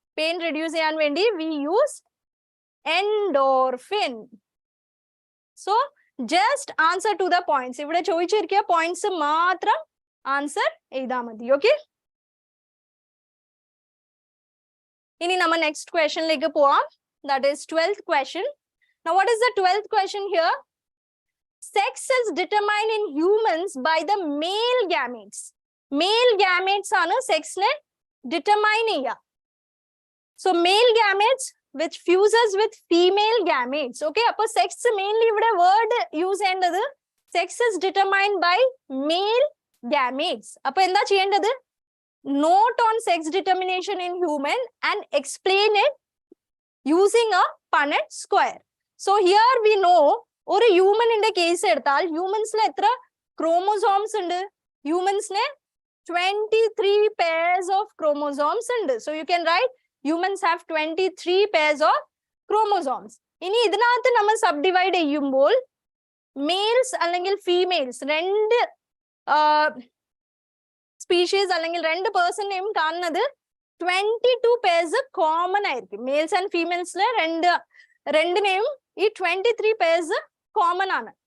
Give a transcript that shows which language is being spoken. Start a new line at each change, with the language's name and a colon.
English: Pain reduce ചെയ്യാൻ വേണ്ടി we use endorphin. So just answer to the points.
Malayalam: ഇവിടെ ചോദിച്ചിരിക്കുക points മാത്രം ആൻസർ എഴുതാ മതി. ഓക്കെ, ഇനി നമ്മൾ നെക്സ്റ്റ് ക്വസ്റ്റ്യനിലേക്ക് പോവാം.
English: That is 12th question. Now what is the 12th question here? Sex is determined in humans by the male gametes.
Malayalam: Male gametes ആണ് സെക്സിനെ determine ചെയ്യുക.
English: So male gametes which fuses with female gametes.
Malayalam: Okay, അപ്പോൾ sex mainly ഇവിടെ word use ചെയ്യേണ്ടത്
English: sex is determined by male gametes.
Malayalam: അപ്പൊ എന്താ ചെയ്യേണ്ടത്?
English: Note on sex determination in human and explain it using a punnett square. So here we know
Malayalam: ഒരു ഹ്യൂമനിന്റെ case എടുത്താൽ ഹ്യൂമൻസിൽ എത്ര chromosomes ഉണ്ട്? ഹ്യൂമൻസിന്
English: 23 pairs of chromosomes
Malayalam: ഉണ്ട്.
English: So you can write humans have 23 pairs of chromosomes.
Malayalam: ഇനി ഇതിനകത്ത് നമ്മൾ സബ്ഡിവൈഡ് ചെയ്യുമ്പോൾ മെയിൽസ് അല്ലെങ്കിൽ ഫീമെയിൽസ് രണ്ട് സ്പീഷീസ് അല്ലെങ്കിൽ രണ്ട് പേഴ്സണെയും കാണുന്നത് 22 pairs കോമൺ ആയിരിക്കും. മെയിൽസ് ആൻഡ് ഫീമെയിൽസിലെ രണ്ടിനെയും ഈ 23 pairs കോമൺ ആണ്.